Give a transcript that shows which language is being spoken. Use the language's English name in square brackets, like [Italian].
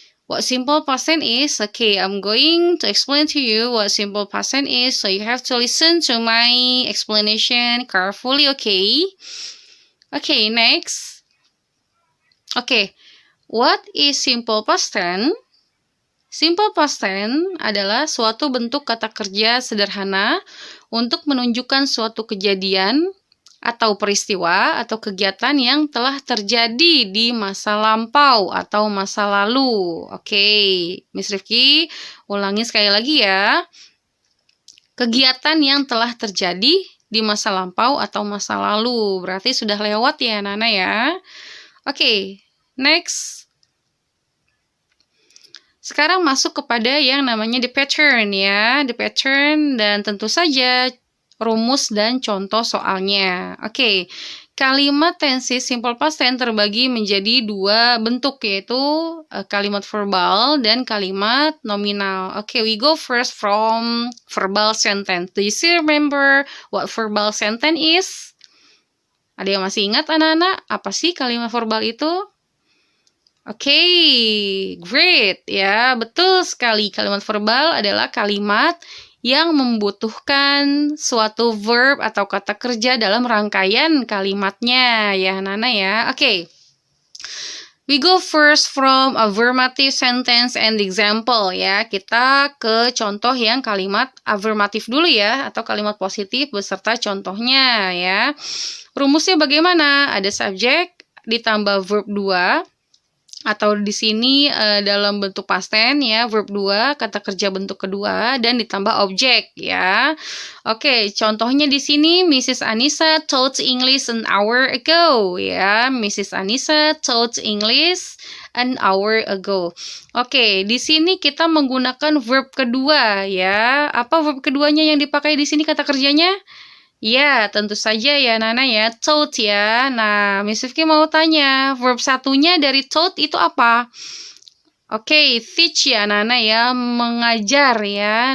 [English] What simple past tense is? Okay, I'm going to explain to you what simple past tense is, so you have to listen to my explanation carefully, okay? Okay, next. Okay, what is simple past tense? [Indonesian] Simple past tense adalah suatu bentuk kata kerja sederhana untuk menunjukkan suatu kejadian atau peristiwa atau kegiatan yang telah terjadi di masa lampau atau masa lalu. Oke, Miss Rifki ulangi sekali lagi ya. Kegiatan yang telah terjadi di masa lampau atau masa lalu. Berarti sudah lewat ya, Nana ya. Oke, next. Sekarang masuk kepada yang namanya [English] the pattern [Indonesian] ya. [English] The pattern [Indonesian] dan tentu saja rumus dan contoh soalnya. Oke, kalimat tenses simple past tense terbagi menjadi dua bentuk, yaitu kalimat verbal dan kalimat nominal. [English] Oke, we go first from verbal sentence. Do you still remember what verbal sentence is? [Indonesian] Ada yang masih ingat anak-anak? Apa sih kalimat verbal itu? Oke, great ya, betul sekali. Kalimat verbal adalah kalimat yang membutuhkan suatu verb atau kata kerja dalam rangkaian kalimatnya ya Nana ya. Oke. [English] We go first from affirmative sentence and example [Indonesian] ya. Kita ke contoh yang kalimat affirmatif dulu ya, atau kalimat positif beserta contohnya ya. Rumusnya bagaimana? Ada subjek ditambah verb 2. Atau di sini dalam bentuk past tense ya, verb 2, kata kerja bentuk kedua, dan ditambah objek ya. Oke, contohnya di sini [English] Mrs. Anissa taught English an hour ago [Indonesian] ya. [English] Mrs. Anissa taught English an hour ago. [Indonesian] Oke, di sini kita menggunakan verb kedua ya. Apa verb keduanya yang dipakai di sini kata kerjanya? Ya, tentu saja ya Nana ya, taught ya. Nah, Miss Rifki mau tanya, verb satunya dari taught itu apa? Oke, teach ya Nana ya, mengajar ya.